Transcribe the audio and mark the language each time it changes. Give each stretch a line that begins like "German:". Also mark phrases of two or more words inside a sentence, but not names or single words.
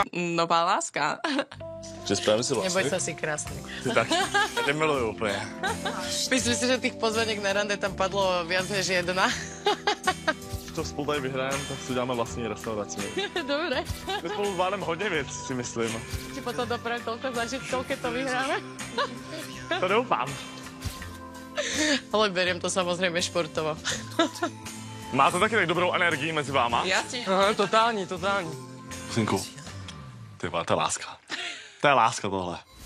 Czech: Nová láska. Že správně si
Slovak: Neboj
Czech: vlastně.
Slovak: sa, si krásny.
Czech: Ty taky. Já tě miluju úplně.
Slovak: Myslím si, že tých pozvanek na rande tam padlo viac než jedna.
Czech: To spolu tady vyhrajeme, tak si uděláme vlastní restauraci.
Slovak: Dobre.
Czech: My spolu zvládneme hodně věcí, si myslím.
Slovak: Ti potom dopravím toľko zážitkov, keď to vyhráme.
Czech: To doufám.
Slovak: Ale beriem to samozrejme športovo.
Czech: Máte taky tak dobrou energii mezi váma?
Slovak: Jasne.
Czech: Aha, totální. Synku, ty vole, to je láska. To je láska tohle.